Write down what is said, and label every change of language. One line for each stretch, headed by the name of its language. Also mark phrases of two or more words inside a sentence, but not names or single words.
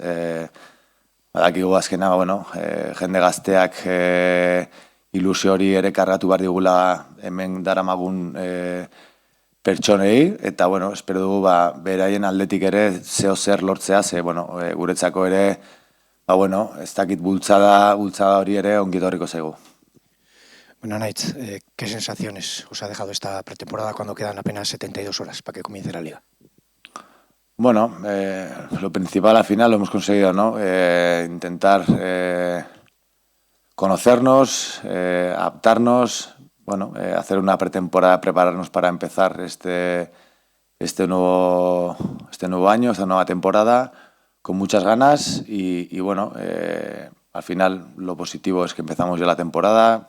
Basque: Badakigu azkena, jende gazteak ilusio hori ere kargatu behar digula hemen daramagun pertsonei, eta, espero dugu, beraien aldetik ere zeo zer lortzea, ze, guretzako ere, ez dakit bultzada hori ere ongit horriko zaigu.
Spanish: Naitz, ¿qué sensaciones os ha dejado esta pretemporada cuando quedan apenas 72 horas para que comience la liga? Lo principal al final lo hemos conseguido, ¿no? Intentar conocernos, adaptarnos, hacer una pretemporada, prepararnos para empezar este nuevo año, esta nueva temporada, con muchas ganas y al final lo positivo es que empezamos ya la temporada.